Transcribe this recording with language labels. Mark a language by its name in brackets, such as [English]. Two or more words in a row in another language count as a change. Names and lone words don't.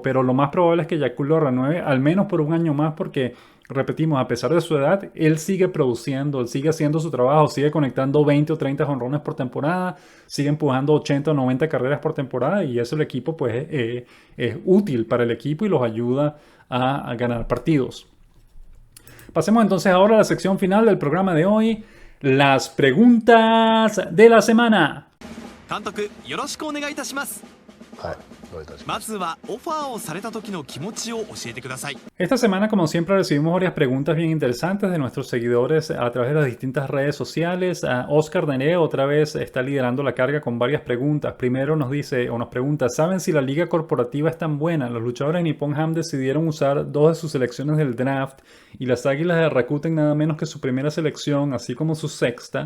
[Spanish] Pero lo más probable es que Yakult lo renueve al menos por un año más porque, repetimos, a pesar de su edad, él sigue produciendo, él sigue haciendo su trabajo, sigue conectando 20 o 30 jonrones por temporada, sigue empujando 80 o 90 carreras por temporada y eso el equipo pues es útil para el equipo y los ayuda a ganar partidos. Pasemos entonces ahora a la sección final del programa de hoy, las preguntas de la semana. [Japanese] 監督よろしくお願いいたします。はい、どういたしま。ますずはオファーをされた時の気持ちを教えてください。 [Spanish] Esta semana, como siempre, recibimos varias preguntas bien interesantes de nuestros seguidores a través de las distintas redes sociales. Oscar Nereo otra vez está liderando la carga con varias preguntas. Primero nos dice o nos pregunta, ¿saben si la liga corporativa es tan buena? Los luchadores de Nippon Ham decidieron usar 2 de sus selecciones del draft y las Águilas de Rakuten nada menos que su primera selección, así como su sexta.